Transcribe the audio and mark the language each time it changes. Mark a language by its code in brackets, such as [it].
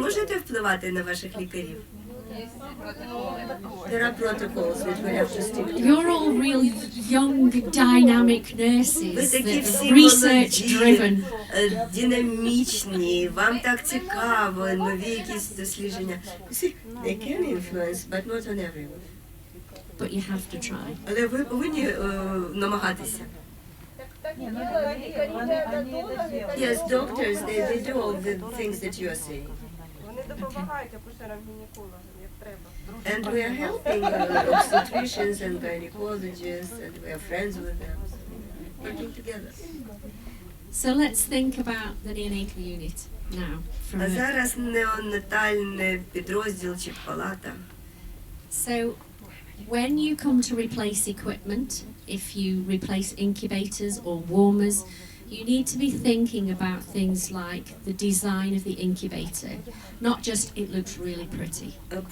[uk] можете впливати на ваших лікарів? [en] There are protocols that we have to stick to. You're all real young, dynamic nurses [uk] Ви такі [en] that are [uk] всі [en] research driven. [uk] молоді, динамічні, вам так цікаво, нові якісь дослідження. [en] You see, they can influence, but not on everyone. But you have to try. [uk] Але ви повинні намагатися. [en] Yes, doctors, they do all the things that you are saying. [uk] Вони допомагають акушерам-гінекологам, як треба. [en] And we are helping obstetricians and gynecologists, and we are friends with them, working together. So let's think about the neonatal unit now. From [uk] А зараз неонатальний підрозділ чи палата. [en] So when you come to replace equipment, if you replace incubators or warmers, you need to be thinking about things like the design of the incubator, not just it looks really pretty.